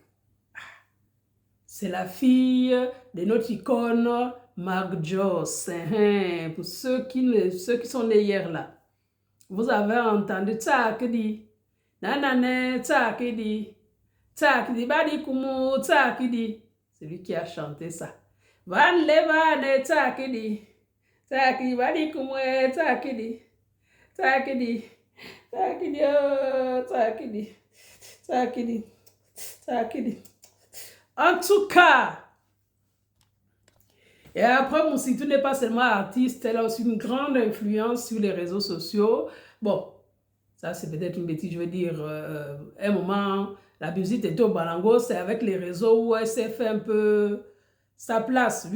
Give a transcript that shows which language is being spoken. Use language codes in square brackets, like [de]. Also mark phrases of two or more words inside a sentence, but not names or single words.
[fr] C'est la fille de notre icône, Marc Joss. Pour ceux qui sont nés hier là. Vous avez entendu Tsakidi. Nanane, Tsakidi. Tsakidi, Badi Kumu, Tsakidi. C'est lui qui a chanté ça. Van Levane, Tsakidi. Tsakidi, Badi Kumu, Tsakidi. Tsakidi. Tsakidi, oh, Tsakidi. Tsakidi. Tsakidi. En tout cas, et après, Moussitou n'est pas seulement artiste, elle a aussi une grande influence sur les réseaux sociaux. Bon, ça c'est peut-être une bêtise, je veux dire, un moment, la musique était au Balango, c'est avec les réseaux où elle s'est fait un peu sa place.